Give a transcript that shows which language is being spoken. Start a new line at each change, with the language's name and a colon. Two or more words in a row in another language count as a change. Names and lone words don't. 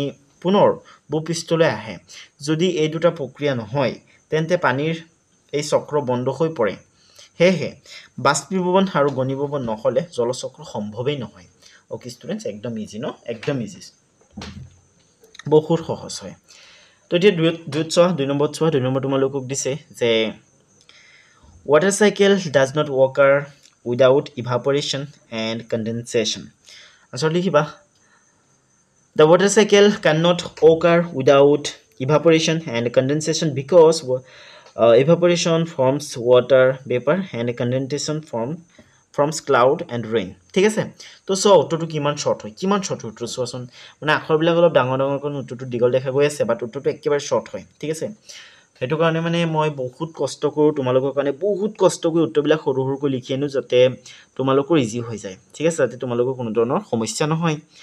Assamese: পুনৰ ভূপৃষ্ঠলৈ আহে যদি এই দুটা প্ৰক্ৰিয়া নহয় তেন্তে পানীৰ এই চক্ৰ বন্ধ হৈ পৰে হেহে বাষ্পীভৱন আৰু ঘনীভৱন নহলে জলচক্ৰ সম্ভৱেই নহয়
English: okay students
Assamese: একদম ইজি ন একদম ইজি বহুত সহজ হয় তো এতিয়া দুই নম্বৰ তোমালোকক দিছে যে
English: water cycle does not occur without evaporation and condensation
Assamese: আনসাৰ লিখিবা
English: the water cycle cannot occur without evaporation and condensation because evaporation forms water vapor and condensation forms cloud and rain
Assamese: ঠিক আছে তো সো উত্তৰটো কিমান শর্ট উত্তৰ চোৱাচোন মানে আখৰবিলাক অলপ ডাঙৰ কোন উত্তৰটো দীঘল দেখা গৈ আছে বাট উত্তৰটো একেবাৰে শর্ট হয় ঠিক আছে হেতু কাৰণে মানে মই বহুত কষ্ট কৰো তোমালোকৰ কাৰণে বহুত কষ্ট কৰি উত্তৰবিলাক সৰু সৰুকৈ লিখি আনো যাতে তোমালোকৰ ইজি হৈ যায় ঠিক আছে যাতে তোমালোকৰ কোনো ধৰণৰ সমস্যা নহয়